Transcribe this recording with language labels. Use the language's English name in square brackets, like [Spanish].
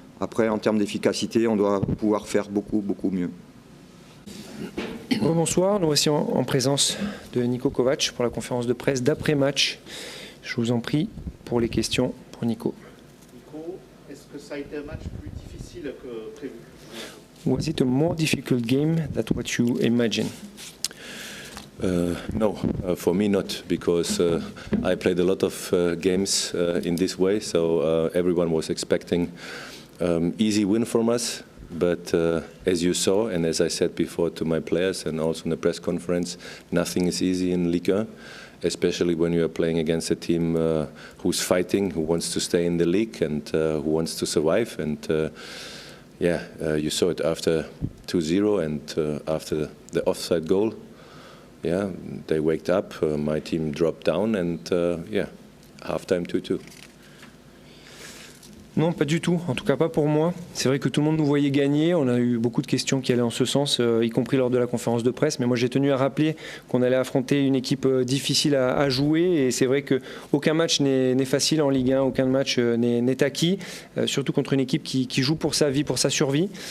[French] Après, en termes d'efficacité, on doit pouvoir faire beaucoup, beaucoup mieux. Bonsoir, nous voici en présence de Niko Kovac pour la conférence de presse d'après-match. Je vous en prie pour les questions pour Niko. Nico, est-ce que ça a été un match plus difficile que prévu? [English] Was it a more difficult game than what you imagine? No, for me not, because I played a lot of games in this way, so everyone was expecting easy win from us. But as you saw, and as I said before to my players and also in the press conference, nothing is easy in Ligue 1, especially when you are playing against a team who's fighting, who wants to stay in the league and who wants to survive. And you saw it after 2-0 and after the offside goal. Yeah, they waked up, my team dropped down and halftime 2-2. [French] Non, pas du tout. En tout cas, pas pour moi. C'est vrai que tout le monde nous voyait gagner. On a eu beaucoup de questions qui allaient en ce sens, y compris lors de la conférence de presse. Mais moi, j'ai tenu à rappeler qu'on allait affronter une équipe difficile à jouer. Et c'est vrai qu'aucun match n'est facile en Ligue 1. Aucun match n'est acquis, surtout contre une équipe qui joue pour sa vie, pour sa survie.